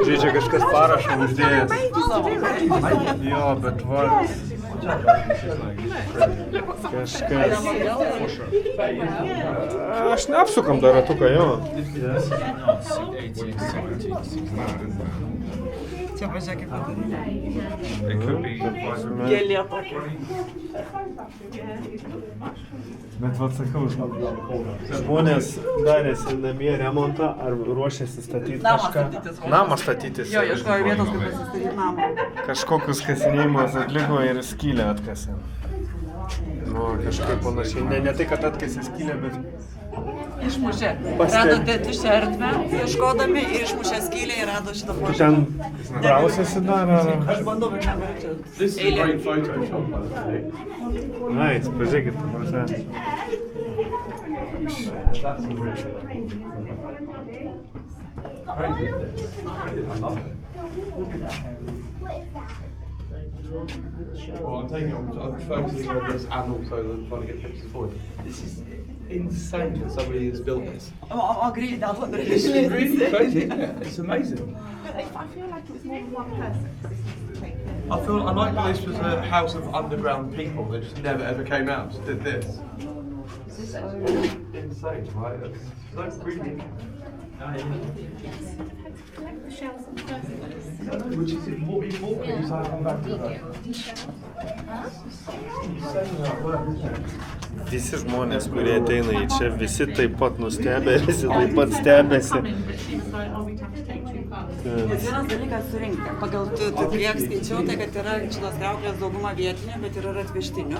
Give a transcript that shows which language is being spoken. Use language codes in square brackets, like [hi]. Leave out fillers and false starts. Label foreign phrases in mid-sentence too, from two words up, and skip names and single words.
[lt] Žiūrėk, čia kažkas parašą uždėjęs. Jo, bet va... Kažkas... Aš neapsukam dar ratuką, jo. Čia pažiūrėk, kaip padaryti. [en] It could be [lt] Gėlė tokia. Bet vat sakau, žmonės darėsi namie remontą ar ruošiasi statyti Namą kažką. statytis. Namą statytis. Jo, ieškojo vietos, kur pasistatyti namą. Kažkokius kasinėjimus atliko ir skylę atkasė. Nu, kažkaip panašiai. Ne tai, kad atkasė skylę, bet... Išmušė. Pasteb- Radote tuščią erdvę, ieškodami ir išmušė skylę ir rado šitą Tu požemį. ten brausiasi dar ar... Aš bandau, bet negaliu čia. [en] This is a [lt] Eilė. [en] great Photoshop, by the way. [lt] Ai, pažiūrėkit, prasme. [en] Well, I'm taking I'm focusing on this and also trying to get pictures for you. This is insane that somebody has built this. [lt] O greitai dėl to dar [en] It's crazy, isn't it? It's amazing. I feel like it was more than one person. I like that this was a house of underground people that just never ever came out, just did this. It's so insane, right? It's so creepy. Which is more because I come back to that. [lt] Visi žmonės, kurie ateina į čia, visi taip pat nustebę, visi taip pat stebėsi. Bet vienas dalykas surinkti. Pagal kiek skaičiau, tai kad yra šitos kriauklės dauguma vietinių, bet yra ir atvežtinių.